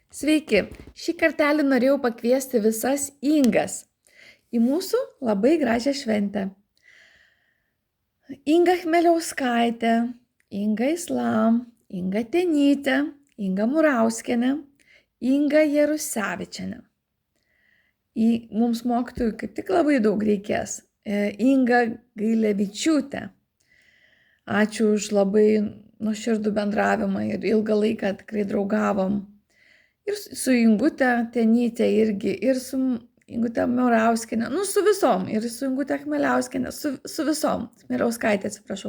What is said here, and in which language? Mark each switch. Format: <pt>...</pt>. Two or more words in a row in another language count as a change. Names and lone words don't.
<lt>Sveiki, šį kartelį norėjau pakviesti visas Ingas į mūsų labai gražią šventę. Inga Chmeliauskaitė, Inga Islam, Inga Tenytė, Inga Murauskienė, Inga Jarusevičienė. Mums mokytojų kaip tik labai daug reikės. Inga Gailevičiūtė. Ačiū už labai nuoširdų bendravimą ir ilgą laiką tikrai draugavom. Ir su Ingute Tenytė irgi, ir su Ingute Murauskienė, su visom, ir su Ingute Chmeliauskienė, su visom, Chmeliauskaitė, atsiprašau.</lt>